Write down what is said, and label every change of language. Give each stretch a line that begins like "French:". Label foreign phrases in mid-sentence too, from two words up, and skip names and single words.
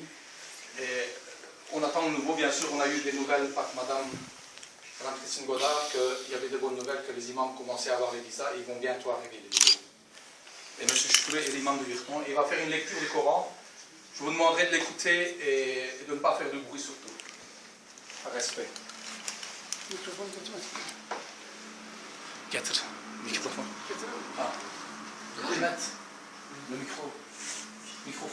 French: Et on attend le nouveau, bien sûr, on a eu des nouvelles par Madame Christine Godard qu'il y avait de bonnes nouvelles, que les imams commençaient à avoir les visas et ils vont bientôt arriver les nouveaux. Et M. Choukoulé est l'imam de Virton. Il va faire une lecture du Coran. Je vous demanderai de l'écouter et de ne pas faire de bruit surtout. Par respect.
Turkish: Mikrofon tutmaz. Getir. Mikrofon. Ah.
French: Mettre le micro. Micro.